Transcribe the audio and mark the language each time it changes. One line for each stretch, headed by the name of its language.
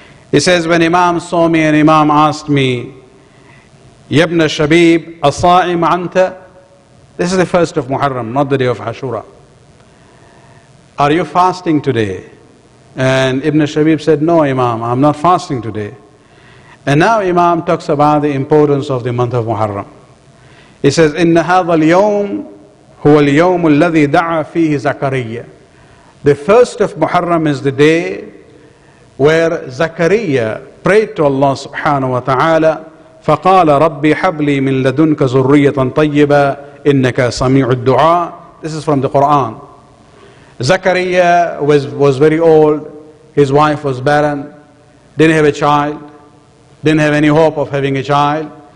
English: He says, when Imam saw me, and Imam asked me, Ya Ibn Shabib,
Arabic: asa'im anta?
English: This is the first of Muharram, not the day of Ashura. Are you fasting today? And Ibn Shabib said, no, Imam, I'm not fasting today. And now Imam talks about the importance of the month of Muharram. He says,
Arabic: إن هذا اليوم هو اليوم الذي دعا فيه زكريا.
English: The first of Muharram is the day where Zakaria prayed to Allah subhanahu wa ta'ala,
Arabic: فقال ربي حب لي من لدنك ذرية طيبة إنك سميع الدعاء.
English: This is from the Quran. Zakaria was very old, his wife was barren, didn't have a child, didn't have any hope of having a child.